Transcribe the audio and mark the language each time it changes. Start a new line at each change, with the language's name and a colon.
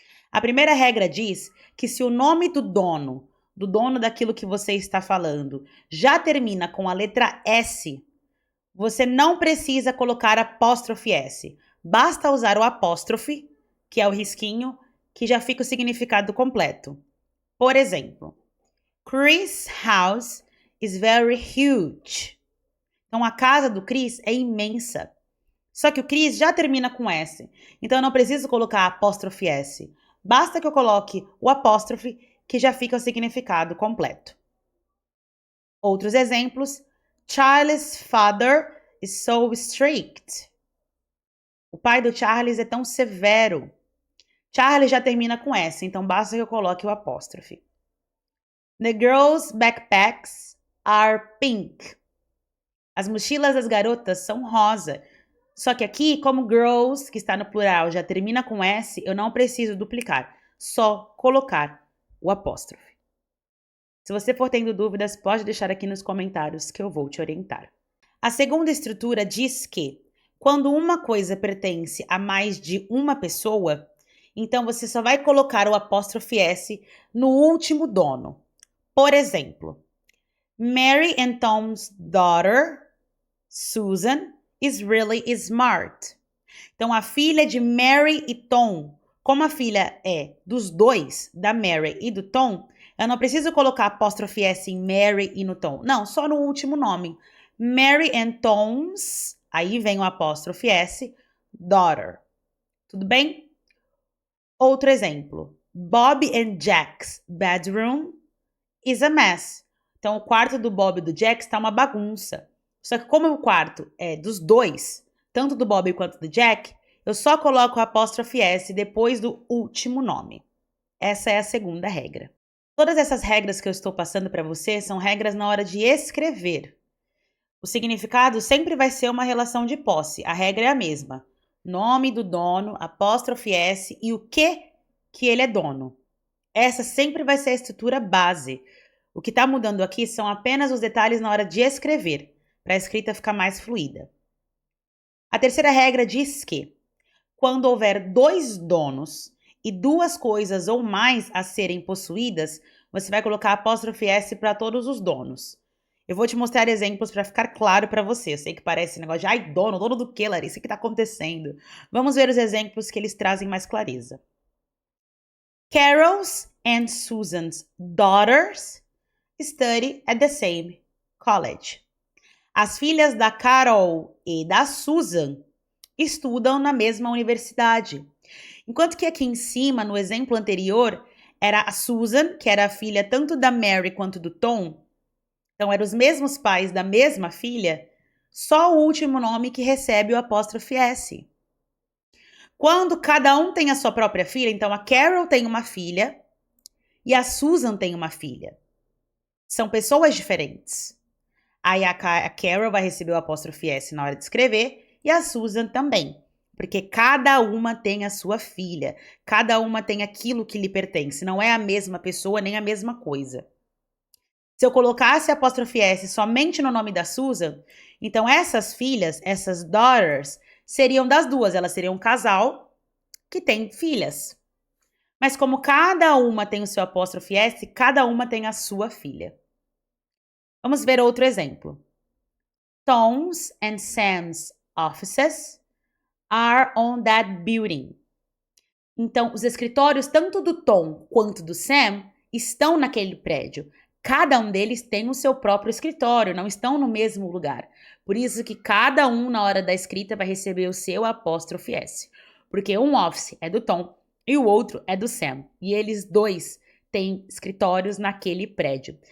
Portuguese: A primeira regra diz que se o nome do dono daquilo que você está falando, já termina com a letra S, você não precisa colocar apóstrofe S. Basta usar o apóstrofe, que é o risquinho, que já fica o significado completo. Por exemplo,
English: Chris' house is very huge.
Portuguese: Então, a casa do Chris é imensa. Só que o Chris já termina com S. Então, eu não preciso colocar apóstrofe S. Basta que eu coloque o apóstrofe, que já fica o significado completo. Outros exemplos.
English: Charlie's father is so strict.
Portuguese: O pai do Charles é tão severo. Charlie já termina com S, então basta que eu coloque o apóstrofe.
English: The girls' backpacks are pink.
Portuguese: As mochilas das garotas são rosa. Só que aqui, como girls, que está no plural, já termina com S, eu não preciso duplicar. Só colocar o apóstrofe. Se você for tendo dúvidas, pode deixar aqui nos comentários que eu vou te orientar. A segunda estrutura diz que, quando uma coisa pertence a mais de uma pessoa, então você só vai colocar o apóstrofe S no último dono. Por exemplo,
English: Mary and Tom's daughter, Susan, is really smart.
Portuguese: Então, a filha de Mary e Tom, como a filha é dos dois, da Mary e do Tom, Eu não preciso colocar apóstrofe S em Mary e no Tom. Não, só no último nome.
English: Mary and Tom's,
Portuguese: aí vem o apóstrofe S, daughter. Tudo bem? Outro exemplo.
English: Bob and Jack's bedroom is a mess.
Portuguese: Então, o quarto do Bob e do Jack está uma bagunça. Só que como o quarto é dos dois, tanto do Bob quanto do Jack, eu só coloco o apóstrofe S depois do último nome. Essa é a segunda regra. Todas essas regras que eu estou passando para você são regras na hora de escrever. O significado sempre vai ser uma relação de posse. A regra é a mesma. Nome do dono, apóstrofe S e o que ele é dono. Essa sempre vai ser a estrutura base. O que está mudando aqui são apenas os detalhes na hora de escrever, para a escrita ficar mais fluida. A terceira regra diz que, quando houver dois donos e duas coisas ou mais a serem possuídas, você vai colocar apóstrofe S para todos os donos. Eu vou te mostrar exemplos para ficar claro para você. Eu sei que parece negócio de, ai, dono do quê, Larissa? O que está acontecendo? Vamos ver os exemplos que eles trazem mais clareza.
English: Carol's and Susan's daughters study at the same college.
Portuguese: As filhas da Carol e da Susan estudam na mesma universidade. Enquanto que aqui em cima, no exemplo anterior, era a Susan, que era a filha tanto da Mary quanto do Tom. Então, eram os mesmos pais da mesma filha, só o último nome que recebe o apóstrofe S. Quando cada um tem a sua própria filha, então a Carol tem uma filha e a Susan tem uma filha. São pessoas diferentes. Aí a Carol vai receber o apóstrofe S na hora de escrever e a Susan também. Porque cada uma tem a sua filha. Cada uma tem aquilo que lhe pertence. Não é a mesma pessoa nem a mesma coisa. Se eu colocasse apóstrofe S somente no nome da Susan, então essas filhas, essas daughters, seriam das duas. Elas seriam um casal que tem filhas. Mas como cada uma tem o seu apóstrofe S, cada uma tem a sua filha. Vamos ver outro exemplo.
English: Tom's and Sam's offices are on that building.
Portuguese: Então, os escritórios tanto do Tom quanto do Sam estão naquele prédio. Cada um deles tem o seu próprio escritório, não estão no mesmo lugar. Por isso que cada um, na hora da escrita, vai receber o seu apóstrofe S. Porque um office é do Tom e o outro é do Sam. E eles dois têm escritórios naquele prédio.